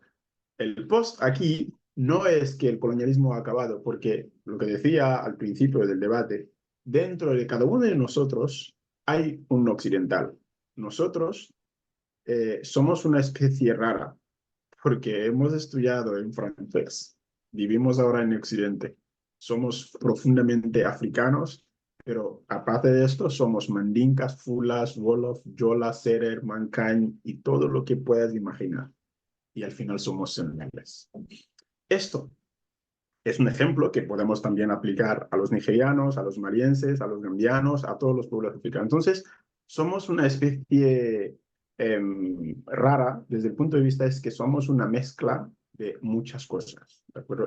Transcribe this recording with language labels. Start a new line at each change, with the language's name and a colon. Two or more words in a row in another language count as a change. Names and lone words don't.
Spanish: El post aquí no es que el colonialismo ha acabado, porque lo que decía al principio del debate, dentro de cada uno de nosotros hay un occidental. Nosotros somos una especie rara, porque hemos estudiado en francés, vivimos ahora en Occidente, somos profundamente africanos, pero aparte de esto somos mandinkas, fulas, wolof, yola, serer, mancañ y todo lo que puedas imaginar. Y al final somos senegaleses. Esto es un ejemplo que podemos también aplicar a los nigerianos, a los malienses, a los gambianos, a todos los pueblos africanos. Entonces, somos una especie rara desde el punto de vista es que somos una mezcla de muchas cosas, ¿de acuerdo?